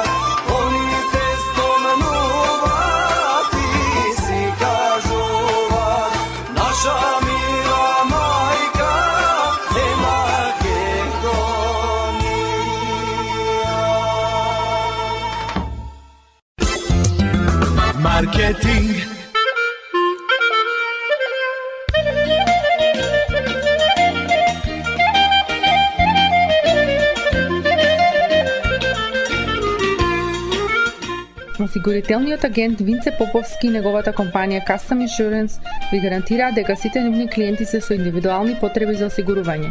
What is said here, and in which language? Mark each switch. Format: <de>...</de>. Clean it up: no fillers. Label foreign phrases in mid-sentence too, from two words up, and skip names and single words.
<mk>Они те споменуват, ти си кажуват.</mk> <sr>Naša mila majka je Makedonija.</sr> <mk>Marketing. Осигурителниот агент Винце Поповски и неговата компанија Custom Insurance ви гарантираат дека сите нивни клиенти се со индивидуални потреби за осигурување.</mk>